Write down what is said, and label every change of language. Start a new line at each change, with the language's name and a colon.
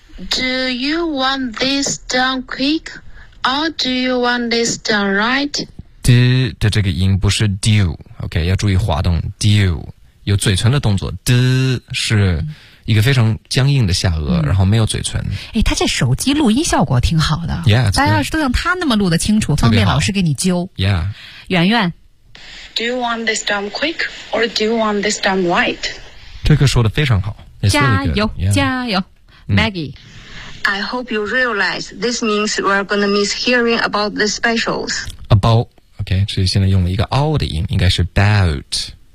English: Do you want this done quick or do you want this done right
Chinese: D 的这个音不是 do OK 要注意滑动 do 有嘴唇的动作 D 是一个非常僵硬的下颚、嗯、然后没有嘴唇诶他这手机录音效果挺好的
English: yeah,
Chinese: 大家要是都像他那么录得清楚方便老师给你揪、
English: yeah.
Chinese: 圆圆
English: Do you want this done quick or do you want this done right?
Chinese: 这个说得非常好。加油、
English: really、
Chinese: 加油、
English: yeah. Maggie. I hope you realize this means we're going to miss hearing about the specials.
Chinese: About, OK, 所以现在用了一个 all 的音应该是 about.